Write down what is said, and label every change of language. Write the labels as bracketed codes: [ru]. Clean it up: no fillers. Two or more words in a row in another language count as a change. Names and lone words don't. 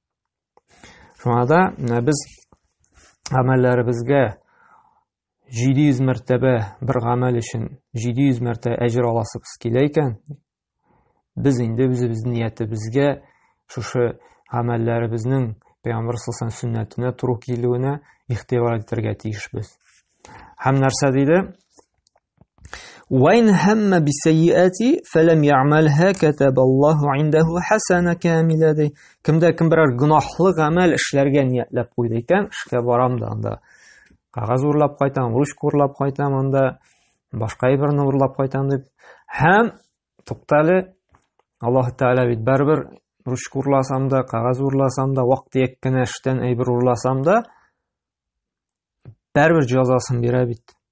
[tt] Шуңа да без гамәлләребезгә 700 мәртәбә бер гамәл өчен 700 мәртәбә әҗер аласыбыз килә икән, без инде үзебезнең ниятебезгә шушы гамәлләребезнең Пәйгамбәр саллаллаһу сөннәтенә туры килүенә ихтибар итәргә тиешбез. Һәм нәрсә диде? [ar] وَإِنْ هَمَّ بِالسَّيِّئَةِ فَلَمْ يَعْمَلْهَا كَتَبَ اللَّهُ عِنْدَهُ حَسَنَةً كَامِلَةً. [tt] Кемдә кем берәр гөнаһлы гамәл эшләргә ниятләп куйды икән, эшкә барам да, анда кагаз урлап кайтам, ручка урлап кайтам, анда башка әйберне урлап кайтам дип. Һәм туктале, Аллаһ Тәгалә бит барыбер ручка урласам да, кагаз урласам да, вакыт кенә эштән әйбер урласам да, барыбер җәзасын бирә бит.